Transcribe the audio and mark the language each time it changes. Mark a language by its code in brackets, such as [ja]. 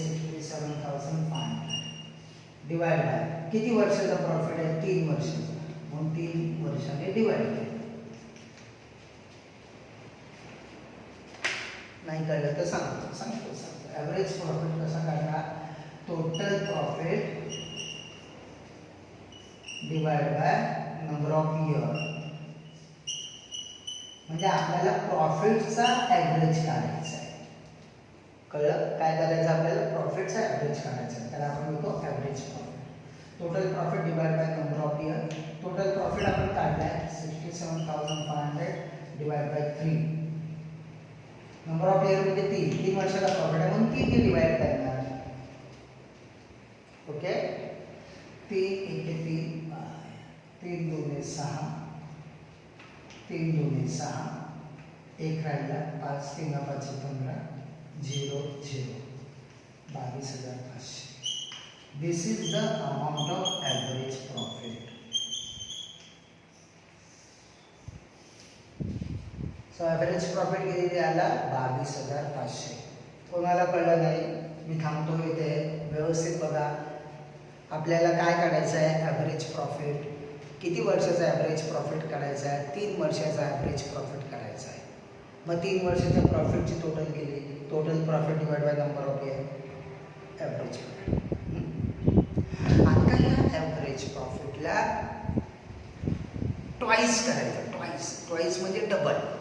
[mr] 67,500 divide by किती वर्षाचा profit आहे? 3 वर्षाचा. म्हणून 3 वर्षाने डिवाइड केलं. नाही कळलं तर सांगतो. ॲव्हरेज प्रॉफिट कसा काढणार? [en] Total profit divide by number of year. [mr] म्हणजे आपल्याला प्रॉफिटचा ॲव्हरेज काढायचा आहे. कळलं? काय करायचं आपल्याला? प्रॉफिटचा ॲव्हरेज काढायचा आहे. त्याला आपण म्हणतो average profit. [en] Total profit divide by number of year. [mr] Total profit आपण काढलाय 67,500 divide by 3. Number of year म्हणजे 3 वर्षाचा प्रॉफिट आहे म्हणून 3 ने डिवाइड करणार. ओके. 3 × 3 2 6 3 2 6 1 राहिला 5 3 5 15 0 0 22,500. [en] This is the amount of average profit. [mr] So average profit किती आला? 22,500. कोणाला कळलं नाही? मी थांबतो इथे. व्यवस्थित बघा. आपल्याला काय काढायचं आहे? Average profit. किती वर्षाचा ॲव्हरेज प्रॉफिट काढायचा आहे? 3 वर्षाचा ॲव्हरेज प्रॉफिट काढायचा आहे. मग 3 वर्षाच्या प्रॉफिटची टोटल केली. [en] Total profit divide by number of year. Average profit. [mr] आता या ॲव्हरेज प्रॉफिटला ट्वाइस करायचं. ट्वाइस म्हणजे डबल.